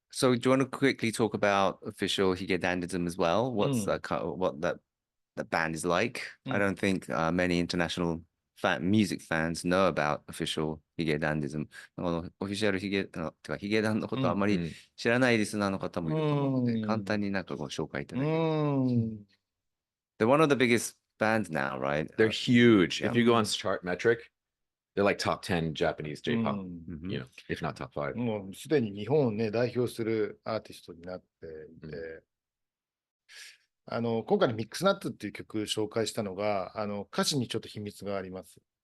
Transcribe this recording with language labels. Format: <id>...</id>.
<en>So do you want to quickly talk about official Higedandism as well? What's what that band is like? I don't think many international music fans know about official Higedandism.</en> <ja>オフィシャルヒゲ、てかヒゲダンのことあまり知らないリスナーの方もいると思うので、簡単になんかご紹介いただけます。</ja> <en>They're one of the biggest bands now, right? They're huge. If you go on Chartmetric, they're like top 10 Japanese J-pop, if not top 5.</en> <ja>もうすでに日本をね、代表するアーティストになっていて、今回のミックスナッツっていう曲紹介したのが、歌詞にちょっと秘密があります。</ja>